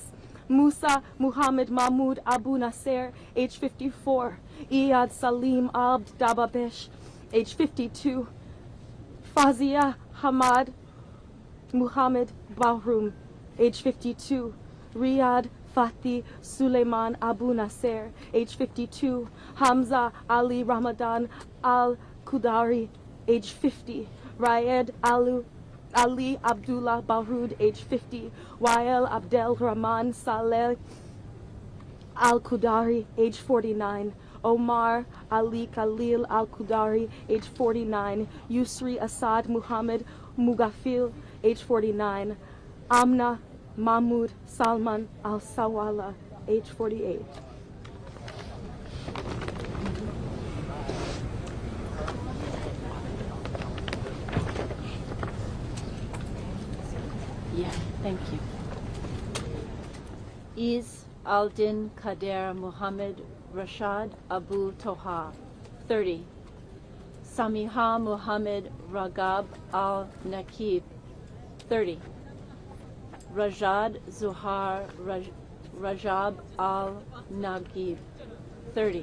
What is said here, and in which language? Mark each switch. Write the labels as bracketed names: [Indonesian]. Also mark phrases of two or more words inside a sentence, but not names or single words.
[English] Musa Muhammad Mahmoud Abu Nasser, age 54, Iyad Salim Abd Dababesh, age 52, Fazia Hamad Muhammad Bahrum, age 52, Riyad Fatih Suleiman Abu Nasser, age 52, Hamza Ali Ramadan Al-Kudari, age 50, Rayed Ali Abdullah Baroud, age 50, Wael Abdel Rahman Saleh Al-Qudari, age 49, Omar Ali Khalil Al-Qudari, age 49, Yusri Assad Muhammad Mugafil, age 49, Amna Mahmoud Salman Al-Sawala, age 48. Yeah, thank you. Is Aldin Kader Muhammad Rashad Abu Toha, 30. Samiha Muhammad Ragab Al-Nakib, 30. Rajad Zuhar Rajab Al-Nagib, 30.